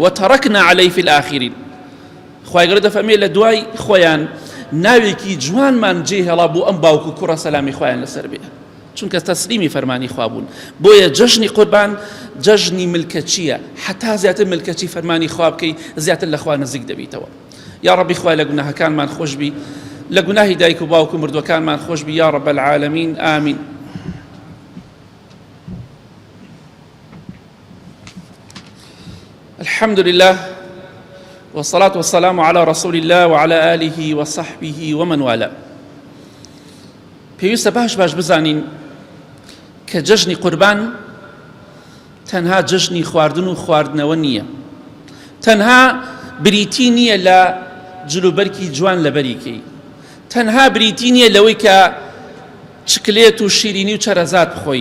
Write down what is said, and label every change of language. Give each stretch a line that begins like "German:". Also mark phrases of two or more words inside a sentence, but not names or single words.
Arabic: وتەڕەکنا عەلەیه فی الآخرین.
Central Kurdish: خوای گەورە دەفەرمێ لە دوای خۆیان ناوێکی جوانمان جێهێڵا بۆ ئەم باوکو کوڕە سەلامی خوایان لەسەر بێت چونکە تەسلیمی فەرمانی خوا بوون. بۆیە جەژنی قوربان جەژنی ملکەچیە. حتا زیاتر ملکەچی فەرمانی خوا بکەی زیاتر لە خوا نزیک دەبیتەوە. یا ڕەبی خوای لە گوناهەکانمان خۆش بی، لە گوناهی دایک و باوک و مردوەکانمان خۆش بی
Arabic: یا ڕەب العالەمین
Central Kurdish: ئامین.
Arabic: الحمد لله والصلاة والسلام على رسول الله وعلى آله وصحبه ومن والاه.
Central Kurdish: پێویستە باش بزانین کە جەژنی قوربان تەنها جەژنی خواردن و خواردنەوە نییە، تەنها بریتی نییە لە جلوبەرکی جوان لە بەریکەی، تەنها بریتی نییە لەوەی کە چکلێت و شیرینی و چەرەزات بخۆی.